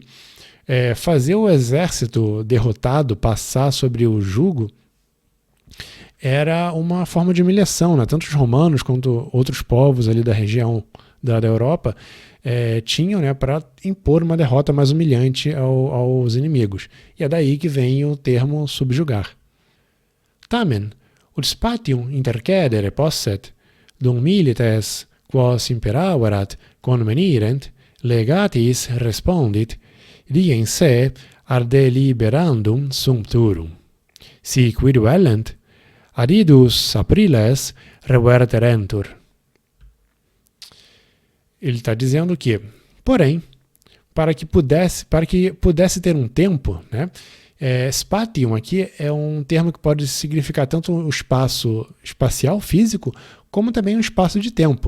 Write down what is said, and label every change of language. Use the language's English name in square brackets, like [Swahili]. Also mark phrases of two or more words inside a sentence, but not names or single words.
[Portuguese] Fazer o exército derrotado passar sobre o jugo era uma forma de humilhação, né? Tanto os romanos quanto outros povos ali da região da Europa tinham, né, para impor uma derrota mais humilhante aos inimigos. E é daí que vem o termo subjugar. [Latin] Tamen, ut spatium intercedere posset, dum milites quos imperaverat convenirent, legatis respondit, die in se ar deliberandum sumpturum. Si quid vellent, adidus apriles reverterentur. [Portuguese] Ele está dizendo que, porém, para que pudesse ter um tempo, né, Spatium aqui é um termo que pode significar tanto o espaço espacial, físico, como também o espaço de tempo.